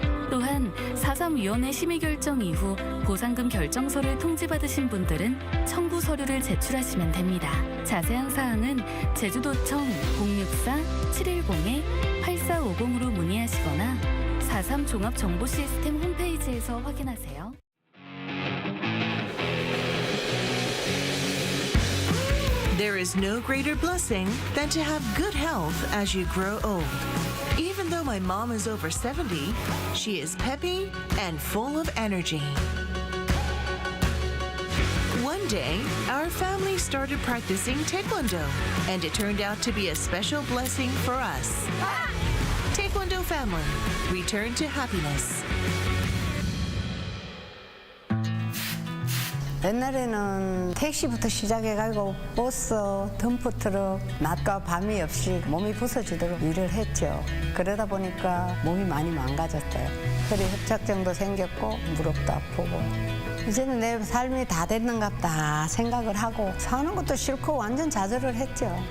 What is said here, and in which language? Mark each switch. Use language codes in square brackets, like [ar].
[ko] 또한 4.3위원회 심의 결정 이후 보상금 결정서를 통지받으신 분들은 청구 서류를 제출하시면 됩니다. 자세한 사항은 제주도청 064-710-8450으로 문의하시거나 4.3 종합정보시스템 홈페이지에서 확인하세요. [en] There is no greater blessing than to have good health as you grow old. Even though my mom is over 70, she is peppy and full of energy. One day, our family started practicing Taekwondo, and it turned out to be a special blessing for us. Taekwondo family, return to happiness. [ko] 옛날에는 택시부터 시작해가지고 버스, 덤프트럭, 낮과 밤이 없이 몸이 부서지도록 일을 했죠. 그러다 보니까 몸이 많이 망가졌어요. 허리 협착증도 생겼고 무릎도 아프고 이제는 내 삶이 다 됐는갑다 생각을 하고 사는 것도 싫고 완전 좌절을 했죠.